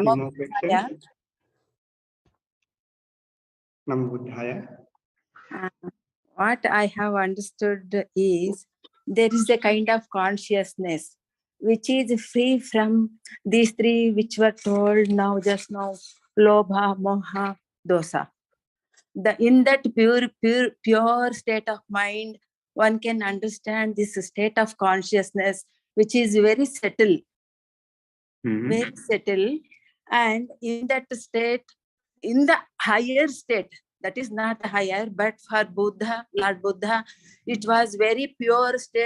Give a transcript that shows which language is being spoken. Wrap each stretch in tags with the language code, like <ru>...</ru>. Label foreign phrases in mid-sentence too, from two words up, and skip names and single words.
<en>few more questions.</en> <pi>Namo Buddhaya.</pi> <en>What I have understood is there is a kind of consciousness which is free from these three which were told now, just now,</en> <pi>lobha, moha, dosa.</pi> <en>In that pure state of mind, one can understand this state of consciousness which is very settled, very settled. And in that state, in the higher state, that is not higher, but for Buddha, Lord Buddha, it was very pure state.</en>